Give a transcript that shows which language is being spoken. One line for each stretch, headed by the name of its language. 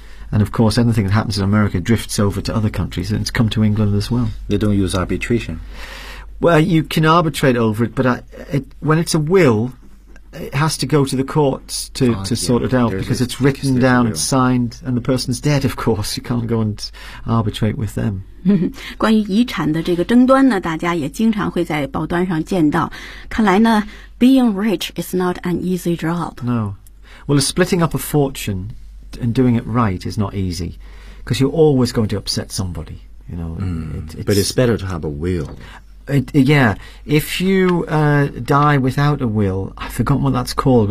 English: And of course, anything that happens in America drifts over to other countries, and it's come to England as well. They don't use arbitration. Well, you can arbitrate over it, but when it's a will, it has to go to the courts to sort it out. There's because it's written down, it's signed, and the person's dead, of course. You can't go and arbitrate with them.
Chinese: 关于遗产的这个争端呢，大家也经常会在报端上见到。
English: 看来呢，being rich is not an easy job. No. Well, splitting up a fortune and doing it right is not easy, because you're always going to upset somebody. You know. But it's better to have a will. If you die without a will, I've forgotten what that's called.